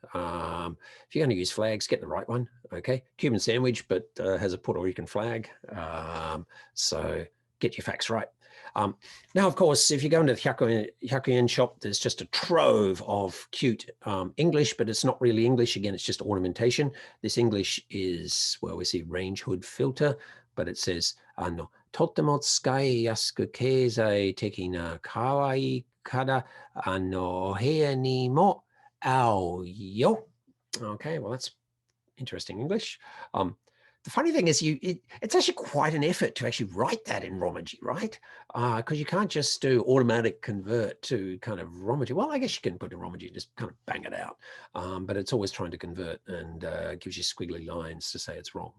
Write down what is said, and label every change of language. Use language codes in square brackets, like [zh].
[en] If you're going to use flags, get the right one, okay? Cuban sandwich, but has a Puerto Rican flag. So get your facts right. Now, of course, if you go into the Hyakuyen shop, there's just a trove of cute English, but it's not really English. Again, it's just ornamentation. This English is, well, we see range hood filter, but it says, [ja] とっても使いやすく経済的な可愛いから部屋にも合うよ. [en] Okay, well, that's interesting English. The funny thing is it's actually quite an effort to actually write that in Romaji, right? Because you can't just do automatic convert to kind of Romaji. Well, I guess you can put in Romaji, just kind of bang it out. But it's always trying to convert and gives you squiggly lines to say it's wrong.